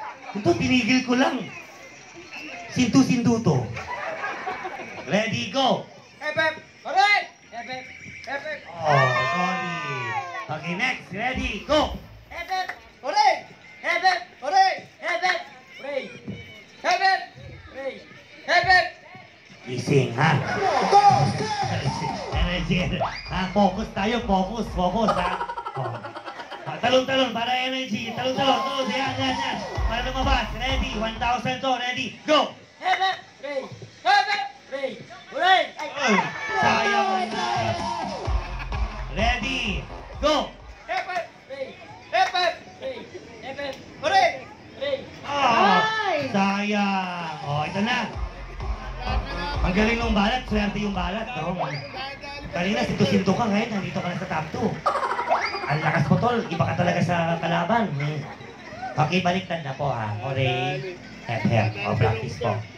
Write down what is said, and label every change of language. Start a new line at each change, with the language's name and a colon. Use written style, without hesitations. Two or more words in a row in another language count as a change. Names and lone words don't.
Filipino: Ito, tinigil ko lang. Sintu-sintu to.
English: Ready, go! Efek! Alright! Efek! Efek! Oh, sorry. Okay, next. Ready, go! Efek! Alright! Efek! Alright! Efek! Ray! Efek! Ray! Efek!
Filipino: Gising, ha? Energy. Ha, focus tayo, focus, ha? Oh. Talon-talon, para energy. Talon-talon. Yan. Para lumabas.
English: Ready, 1,000 to. Ready, go! Efek! Ray! Efek! Ray! Alright!
Filipino: Oh, sayang na.
English: Ready, go! Efek! Ray! Efek! Ray! Efek! Alright! Ray!
Filipino: Oh, sayang. Oh, ito na. Ang galing ng balat, swerte yung balat, no? Kanina, sinto-sinto ka ngayon, nandito ka na sa top 2. Ang lakas mo, tol. Iba ka talaga sa kalaban. Okay, baliktad na po, ha? Oray, hep. O, practice po.